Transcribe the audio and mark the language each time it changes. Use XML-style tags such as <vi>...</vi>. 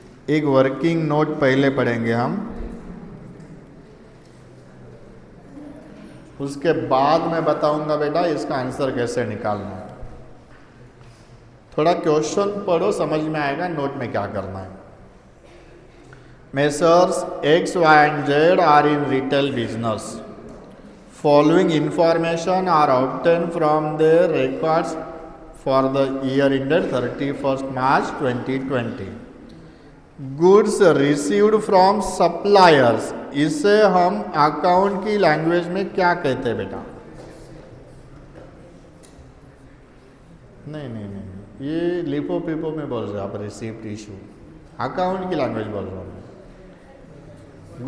<hi>एक working note पहले पढ़ेंगे हम, उसके बाद मैं बताऊंगा बेटा इसका आंसर कैसे निकालना है। थोड़ा क्वेश्चन पढ़ो, समझ में आएगा नोट में क्या करना है।</hi> <en>Messrs X, Y and Z are in retail business. Following information are obtained from their records for the year ended 31st March 2020. Goods received from suppliers,</en> <hi>इसे हम अकाउंट की लैंग्वेज में क्या कहते हैं बेटा? नहीं, ये लिपो पिपो में बोल रहे हो आप, रिसीव्ड इशू। अकाउंट की लैंग्वेज बोल रहा हूँ।</hi>